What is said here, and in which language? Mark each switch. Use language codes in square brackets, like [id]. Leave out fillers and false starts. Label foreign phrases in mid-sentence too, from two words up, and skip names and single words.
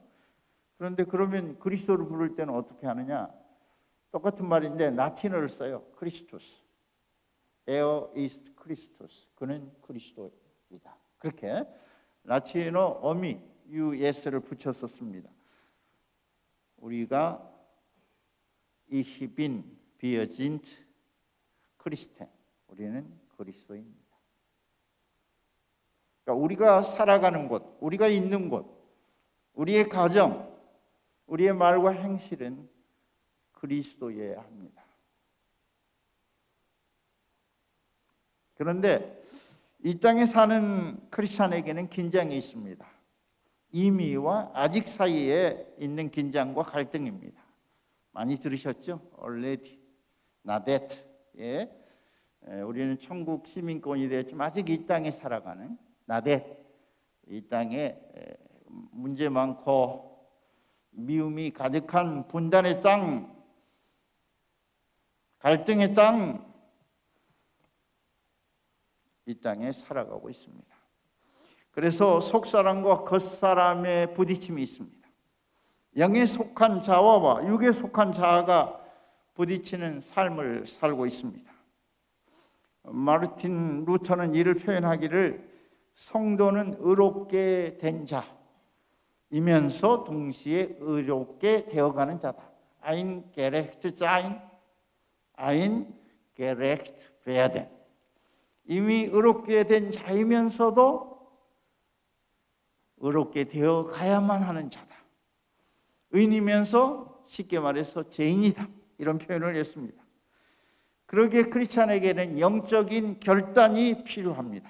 [ko] 그런데 그러면 그리스도를 부를 때는 어떻게 하느냐? 똑같은 말인데 라틴어를 써요. 크리스투스. [de] Er ist Christus. [ko] 그는 그리스도이다. 그렇게 라틴어 어미 US를 붙여서 씁니다. [de] 우리가 Ich bin wir sind Christen. [ko] 우리는 그리스도입니다. 그러니까 우리가 살아가는 곳, 우리가 있는 곳, 우리의 가정, 우리의 말과 행실은 그리스도여야 합니다. 그런데 이 땅에 사는 크리스찬에게는 긴장이 있습니다. 이미와 아직 사이에 있는 긴장과 갈등입니다. 많이 들으셨죠? [en] already, not yet. [ko] 예. 우리는 천국 시민권이 되었지만 아직 이 땅에 살아가는 [en] not yet. [ko] 이 땅에 문제 많고 미움이 가득한 분단의 땅, 갈등의 땅, 이 땅에 살아가고 있습니다. 그래서 속사람과 겉사람의 부딪힘이 있습니다. 영에 속한 자와 육에 속한 자가 부딪히는 삶을 살고 있습니다. 마르틴 루터는 이를 표현하기를 성도는 의롭게 된 자이면서 동시에 의롭게 되어가는 자다. [de] Ein gerecht sein, ein gerecht werden. [ko] 이미 의롭게 된 자이면서도 의롭게 되어 가야만 하는 자다. 의인이면서 쉽게 말해서 죄인이다. 이런 표현을 했습니다. 그러기에 크리스찬에게는 영적인 결단이 필요합니다.